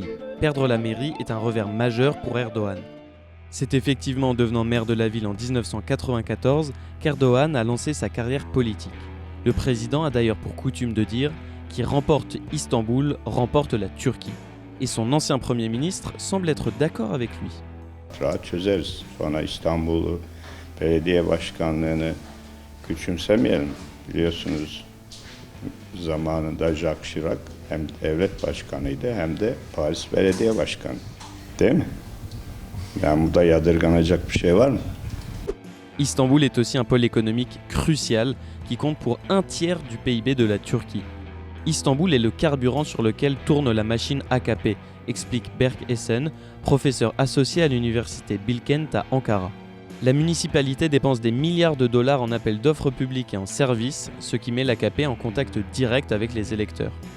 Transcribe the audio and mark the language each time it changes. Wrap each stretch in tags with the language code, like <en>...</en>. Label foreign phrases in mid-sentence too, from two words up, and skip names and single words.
<fr>Perdre la mairie est un revers majeur pour Erdoğan. C'est effectivement en devenant maire de la ville en 1994 qu'Erdoğan a lancé sa carrière politique. Le président a d'ailleurs pour coutume de dire « qui remporte Istanbul remporte la Turquie ». Et son ancien premier ministre semble être d'accord avec lui.</fr> <tr>Rahat çözeriz. Sonra İstanbul'u, belediye başkanlığını küçümsemeyelim. Biliyorsunuz zamanında Jacques Chirac hem devlet başkanıydı hem de Paris Belediye Başkanı. Değil mi? Yani burada yadırganacak bir şey var mı?</tr> <fr>Istanbul est aussi un pôle économique crucial qui compte pour un tiers du PIB de la Turquie. Istanbul est le carburant sur lequel tourne la machine AKP, explique Berk Esen, professeur associé à l'université Bilkent à Ankara. La municipalité dépense des milliards de dollars en appels d'offres publiques et en services, ce qui met l'AKP en contact direct avec les électeurs.</fr>